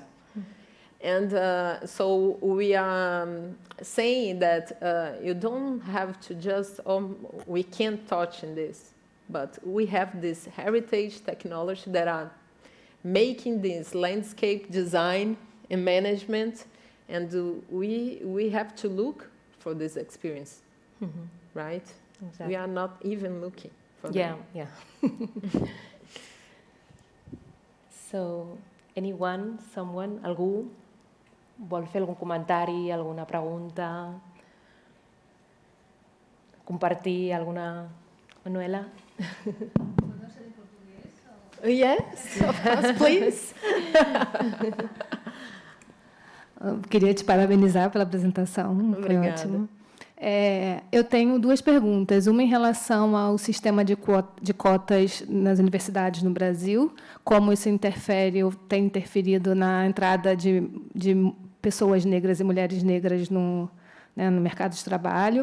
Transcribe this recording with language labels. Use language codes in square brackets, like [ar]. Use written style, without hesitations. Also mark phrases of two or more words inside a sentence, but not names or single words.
[en] And so we are saying that you don't have to just, we can't touch in this, but we have this heritage technology that are making this landscape design and management, and we have to look for this experience, right? Exactly. We are not even looking for them. Yeah. So, someone, [ca] algú vol fer algun comentari, alguna pregunta, compartir alguna... Manuela? [en] Yes, of course, please. [pt] Queria te parabenizar pela apresentação, foi ótimo. Eu tenho duas perguntas. Uma em relação ao sistema de cotas nas universidades no Brasil, como isso interfere ou tem interferido na entrada de pessoas negras e mulheres negras no mercado de trabalho.